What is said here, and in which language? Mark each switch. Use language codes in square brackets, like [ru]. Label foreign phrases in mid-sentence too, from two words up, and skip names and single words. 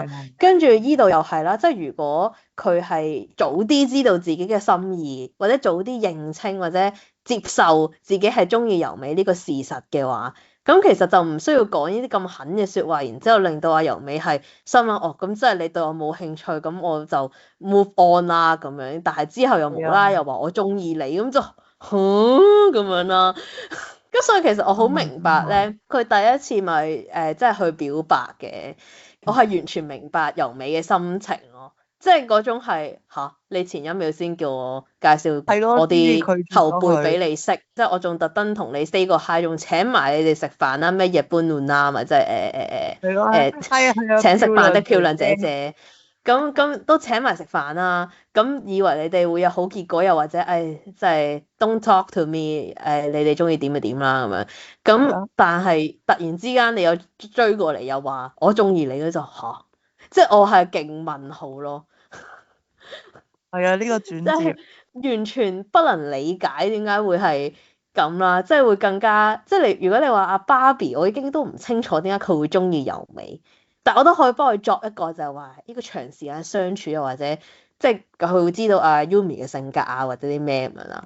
[yue] 跟住依度又係啦，即係如果佢係早啲知道自己嘅心意，或者早啲認清或者接受自己係中意由美呢個事實嘅話，咁其實就唔需要講呢啲咁狠嘅説話，然之後令到阿由美係心諗哦，咁即係你對我冇興趣，咁我就 [en] move on [yue] 啦咁樣。但係之後又無啦啦又話我中意你，咁就咁樣啦。咁所以其實我好明白咧，佢第一次咪即係去表白嘅，我係完全明白由美嘅心情咯。即係嗰種係你前一秒先叫我介紹係咯，我啲先至拒絕後輩咗佢。俾你識，即係我仲特登同你 say 個 hi，仲請埋你哋食飯啦，咩日本暖啦嘛，即係係咯，係啊係啊，請食飯的漂亮姐姐。姐，咁都請埋食飯啦，咁以為你哋會有好結果，又或者即係 [en] don't talk to me， [yue] 你哋中意點就點啦咁樣，咁但係突然之間你又追過嚟又話我中意你咧就即係我係勁問號咯。係啊，呢個轉即係折。完全不能理解點解會係咁啦，即係會更加即係你如果你話阿芭比，我已經都唔清楚點解佢會中意由美，但我都可以幫佢作一個就係話呢個長時間相處又或者即係佢會知道阿 Yumi 嘅性格啊或者啲咩咁樣啦。